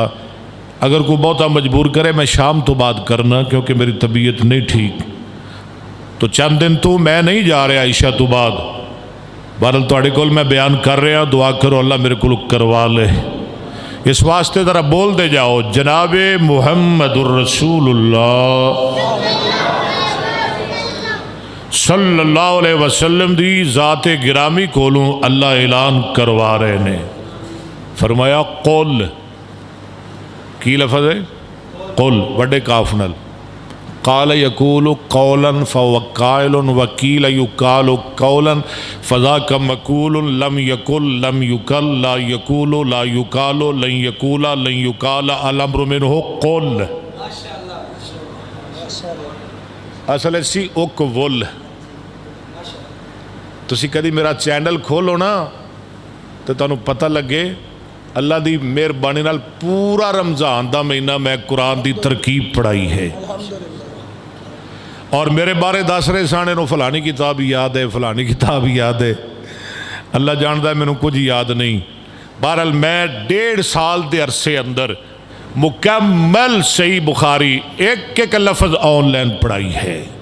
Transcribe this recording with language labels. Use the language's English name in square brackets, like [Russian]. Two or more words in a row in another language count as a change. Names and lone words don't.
[Punjabi] ਅਗਰ ਕੋਈ ਬਹੁਤਾ ਮਜਬੂਰ ਕਰੇ ਮੈਂ ਸ਼ਾਮ ਤੋਂ ਬਾਅਦ ਕਰਨਾ, ਕਿਉਂਕਿ ਮੇਰੀ ਤਬੀਅਤ ਨਹੀਂ ਠੀਕ, ਤੋ ਚੰਦ ਦਿਨ ਤੋ ਮੈਂ ਨਹੀਂ ਜਾ ਰਿਹਾ ਇਸ਼ਾ ਤੋਂ ਬਾਅਦ। ਬਹਰਹਾਲ ਤੁਹਾਡੇ ਕੋਲ ਮੈਂ ਬਯਾਨ ਕਰ ਰਿਹਾ, ਦੁਆ ਕਰੋ ਅੱਲਾਹ ਮੇਰੇ ਕੋ ਕਰਵਾ ਲੇ। ਇਸ ਵਾਸਤੇ ਜ਼ਰਾ ਬੋਲ ਦੇ ਜਾਓ, ਜਨਾਬੇ ਮੁਹੰਮਦੁਰ ਰਸੂਲੁੱਲਾਹ [Arabic] صلى الله عليه وسلم [Punjabi] ਦੀ ਜ਼ਾਤੇ ਗਿਰਾਮੀ ਕੋਲੋਂ ਅੱਲਾਹ ਐਲਾਨ ਕਰਵਾ ਰਹੇ ਨੇ। ਫ਼ਰਮਾਇਆ ਕੁਲ, ਕੀ ਲਫ਼ਜ਼ ਹੈ ਕੁਲ ਬੜੇ ਕਾਫ਼ ਨਲ, [Arabic] قال يقول قولا فهو قائل وقيل يقال قولا فذاك مقول لم يقل لم يُقل لا يقول لا يقال لن يقول لن يقال الأمر منه قل. [Punjabi] ਅਸਲ ਸੀ ਉਕਵੁਲ, ਤੁਸੀਂ ਕਦੀ ਮੇਰਾ ਚੈਨਲ ਖੋਲੋ ਨਾ ਤੇ ਤੁਹਾਨੂੰ ਪਤਾ ਲੱਗੇ اللہ دی مہربانی نال پورا رمضان دا مہینہ میں قرآن دی ترکیب پڑھائی ہے اور میرے بارے دس رہے سانے نو فلانی کتاب یاد ہے فلانی کتاب یاد ہے اللہ جاندہ ہے میں نو کچھ یاد نہیں بہرحال میں 1.5 سال دے عرصے اندر مکمل صحیح بخاری ایک ایک لفظ آن لائن پڑھائی ہے